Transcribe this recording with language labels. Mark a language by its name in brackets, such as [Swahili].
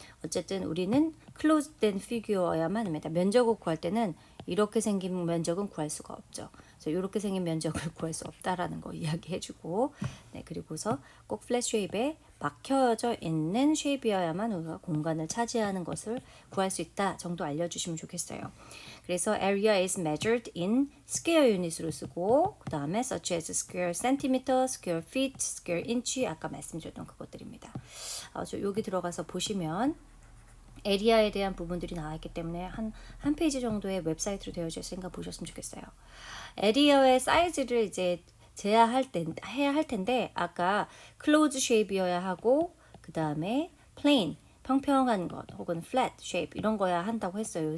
[Korean] 어쨌든 우리는 클로즈된 피규어야만 합니다. 면적을 구할 때는 이렇게 생긴 면적은 구할 수가 없죠. 그래서 이렇게 생긴 면적을 구할 수 없다라는 거 이야기해주고 네, 그리고서 꼭 플랫 쉐입에 박혀져 있는 쉐입이어야만 우리가 공간을 차지하는 것을 구할 수 있다 정도 알려주시면 좋겠어요. 그래서 [English] area is measured in square unit [Korean] 으로 쓰고 그 다음에 [English] such as square centimeter, square feet, square inch [Korean] 아까 말씀드렸던 그것들입니다. 여기 들어가서 보시면 에리아에 대한 부분들이 나와 있기 때문에 한 페이지 정도의 웹사이트로 되어져 있으니까 보셨으면 좋겠어요. 에리아의 사이즈를 이제 해야 할 텐데 아까 클로즈 쉐입이어야 하고 그 다음에 플레인 평평한 것 혹은 플랫 쉐입 이런 거야 한다고 했어요.